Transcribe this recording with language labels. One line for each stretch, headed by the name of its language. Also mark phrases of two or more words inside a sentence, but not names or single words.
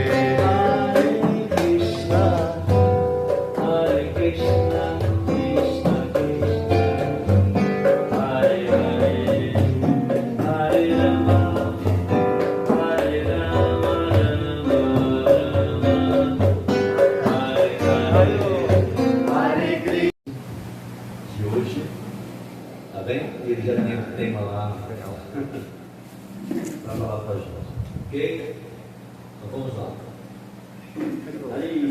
Sanskrit: हरे कृष्ण, कृष्ण कृष्ण, हरे हरे, हरे राम, राम राम, हरे हरे. हरे कृष्ण.
Portuguese: De hoje, tá bem? Ele já tem o tema lá para falar para a gente, ok? Então vamos lá. Aí.